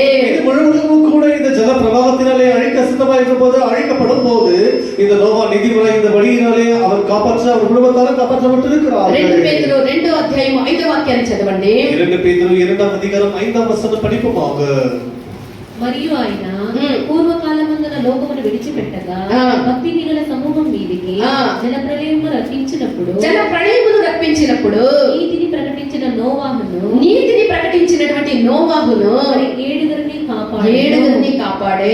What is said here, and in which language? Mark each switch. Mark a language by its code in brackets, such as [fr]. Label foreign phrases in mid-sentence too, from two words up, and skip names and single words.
[ta] முழுவதும் கூட இந்த ஜல பிரவாகத்தினாலே அழிக்க சித்தமாயிருக்கும் போது அழிக்கப்படும் போது இந்த நோவா நீதிமன்ற இந்த வழியினாலே அவர் அவர் குடும்பத்தாரும் காப்பாற்றப்பட்டிருக்கிறார். [te] 2 పేతురు 2వ అధ్యాయం 5వ వాక్యాన్ని చదవండి. 2 పేతురు 2వ అధ్యాయం 5వ వచనం படிப்போமாக. మరియు ఆయన పూర్వకాలమందున లోకమును విడిచిపెట్టగా భక్తి గల సమూహం మీదికి జలప్రళయమును రప్పించినప్పుడు నీతిని ప్రకటించినటువంటి నోవాహును 7 కాపాడే.